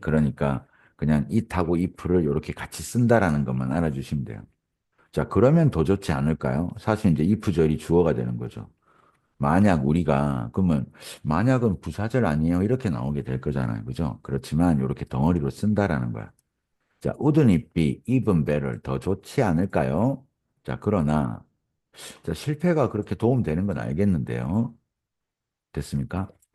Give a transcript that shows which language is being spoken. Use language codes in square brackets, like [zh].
[ko] 그러니까 그냥 it하고 if를 이렇게 같이 쓴다라는 것만 알아주시면 돼요. 자, 그러면 더 좋지 않을까요? 사실 이제 if절이 주어가 되는 거죠. 만약 우리가 그러면 만약은 부사절 아니에요? 이렇게 나오게 될 거잖아요. 그죠? 그렇지만 이렇게 덩어리로 쓴다라는 거야. [en] 자, wouldn't it be even better? [ko] 더 좋지 않을까요? 자, 그러나 자, 실패가 그렇게 도움되는 건 알겠는데요. 됐습니까?